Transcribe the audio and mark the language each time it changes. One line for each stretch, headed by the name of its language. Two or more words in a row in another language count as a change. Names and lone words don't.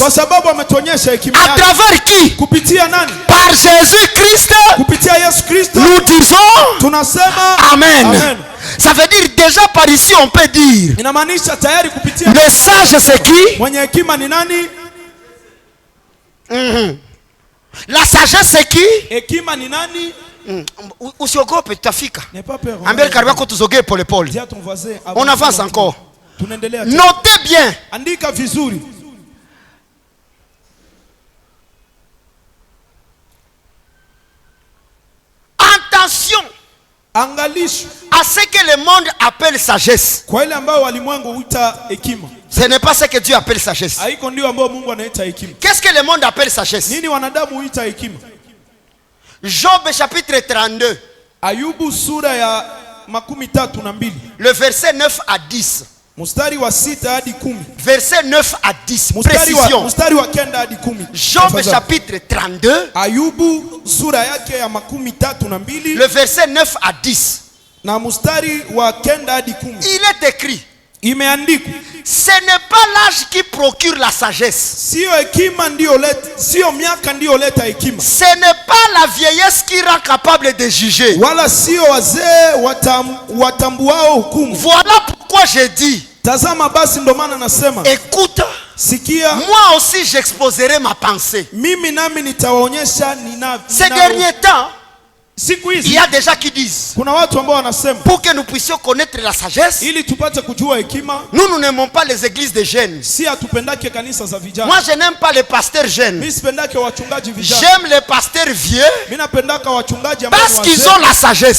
French: À travers qui? Par Jésus-Christ. Nous disons Amen. Ça veut dire déjà par ici on peut dire le sage c'est qui? La sagesse c'est qui?
Swahili: Usiogope, tutafika. Ambia karibu yako tuzoge pole pole.
French: On avance encore. Notez bien.
Swahili: Andika vizuri.
French: Attention à ce que le monde appelle sagesse. Ce n'est pas ce que Dieu appelle sagesse. Qu'est-ce que le monde appelle sagesse? Job chapitre 32.
Swahili: Ayubu sura ya makumi tatu na mbili.
French: Le verset 9 à 10.
Swahili: Mustari wa sita hadi 10.
French: Verset 9 à 10. Précision.
Swahili: Mustari wa kenda hadi 10.
French: Job chapitre 32.
Swahili: Ayubu sura yake ya makumi tatu na mbili.
French: Le verset 9 à 10.
Swahili: Na mustari wa kenda hadi 10.
French: Il est écrit.
Swahili: Imeandikwa.
French: Ce n'est pas l'âge qui procure la sagesse.
Swahili: Sio hekima ndio leta, sio miaka ndio leta hekima.
French: Ce n'est pas la vieillesse qui rend capable de juger.
Swahili: Wala sio wazee watambuao hukumu.
French: Voilà pourquoi j'ai dit.
Swahili: Tazama basi ndo maana nasema.
French: Écoute.
Swahili: Sikia.
French: Moi aussi j'exposerai ma pensée.
Swahili: Mimi nami nitawaonyesha ninavyo.
French: Ces derniers temps, il y a des gens qui disent, pour que nous puissions connaître la sagesse, nous n'aimons pas les églises de jeunes. Moi je n'aime pas les pasteurs jeunes. J'aime les pasteurs vieux parce qu'ils ont la sagesse.